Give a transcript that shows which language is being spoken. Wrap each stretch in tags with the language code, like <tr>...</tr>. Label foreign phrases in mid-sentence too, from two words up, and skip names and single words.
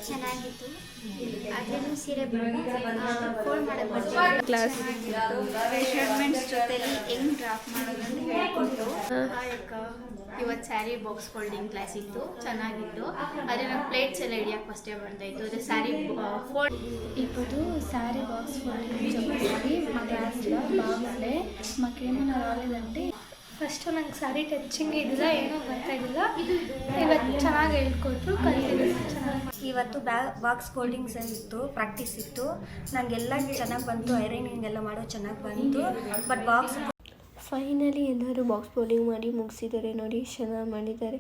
<kn>ಚೆನ್ನಾಗಿತ್ತು. ಅದೇನು ಸೀರೆ ಫೋಲ್ಡ್ ಮಾಡಕ್ಕೆ ಬರ್ತಾರೆ ಕ್ಲಾಸ್ ಮೆಷರ್ಮೆಂಟ್ಸ್ ಜೊತೆಲಿ ಹೆಂಗ್ ಡ್ರಾಫ್ಟ್ ಮಾಡೋದು ಅಂತ ಹೇಳ್ಕೊಟ್ಟು ಇವತ್ತು</kn> <en>saree box folding class</en> <kn>ಇತ್ತು, ಚೆನ್ನಾಗಿತ್ತು. ಆದರೆ ನಂಗೆ ಪ್ಲೇಟ್ಸ್ ಎಲ್ಲ ಹಿಡಿಯೋಕ್ಕೆ ಫಸ್ಟೇ ಬರ್ತಾಯಿತ್ತು. ಅದೇ ಸ್ಯಾರಿ ಫೋಲ್ಡ್</kn> <te>ఇప్పుడు</te> <en>saree box folding</en> <te>చెప్పేసి మా క్లాస్లో బాగుండే. మాకేమైనా రాలేదంటే</te> <kn>ಫಸ್ಟು ನಂಗೆ</kn> <en>saree touching</en> <kn>ಇದಿಲ್ಲ, ಏನೂ ಬರ್ತಾಯಿದ್ದಿಲ್ಲ. ಇವತ್ತು ಚೆನ್ನಾಗಿ ಹೇಳ್ಕೊಟ್ರು, ಕಲಿತಿದ್ದೆ ಚೆನ್ನಾಗಿ. ಇವತ್ತು</kn> <en>box foldings</en> <kn>ಇತ್ತು, ಪ್ರಾಕ್ಟೀಸ್ ಇತ್ತು. ನನಗೆಲ್ಲ ಚೆನ್ನಾಗಿ ಬಂತು, ಐರನಿಂಗ್ ಎಲ್ಲ ಮಾಡೋ ಚೆನ್ನಾಗಿ ಬಂತು.</kn> <en>but box</en> <kn>ಫೈನಲಿ ಎಲ್ಲರೂ</kn> <en>box folding</en> <kn>ಮಾಡಿ ಮುಗಿಸಿದ್ದಾರೆ ನೋಡಿ, ಚೆನ್ನಾಗಿ ಮಾಡಿದ್ದಾರೆ.</kn>